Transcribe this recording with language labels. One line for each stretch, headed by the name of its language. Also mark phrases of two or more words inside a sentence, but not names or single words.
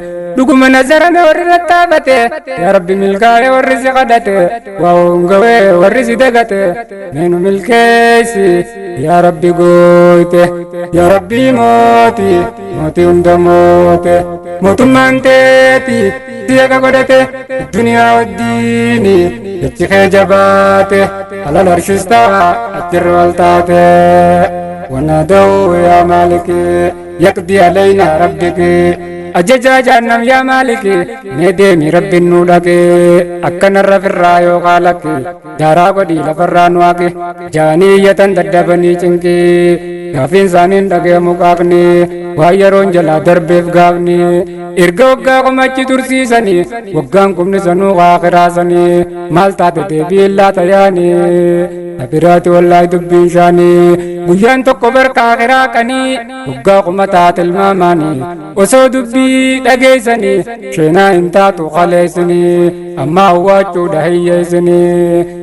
Oromo: Dhuguma nazarame warri rattaafate, yaa Rabbi milkaa'e warri si kadhate, waa hongawee warri si dagate, mee nu milkeessi, yaa Rabbi gooyte, yaa Rabbi mooti, mooti hunda moote, mootummaan teeti, si akka godhate, duniyaa waddiini, jechi kee jabaate, alal arshis ta'a, achirra ol taate.
Arabic: ونادوا يا مالك يقضي علينا ربك.
Oromo: Ajajaa jahannam yaa Maaliki, mee deemi Rabbiin nu dhaqe, akkanarra firraa yoo qaalaqe, daaraa godhii lafarraa nu haqe, jaanii iyyatan daddabanii cinqi, gaafiin isaaniin dhaga'amu qaaqni, waan yeroon jalaa darbeef gaafni, erga waggaa qomachi tursiisanii, waggaan kumni sanuu kaa kiraasanii, maal taate deebii illaa tayaanii, nabiraati wallaahi dubbiin shaanii, guyyaan tokko barkaa kiraaqanii, waggaa kuma taate ilmaamaanii, osoo dubbii dhageessanii, sheenaa hin taatu qaleessanii, amma awwaachuudha hiyyeessanii.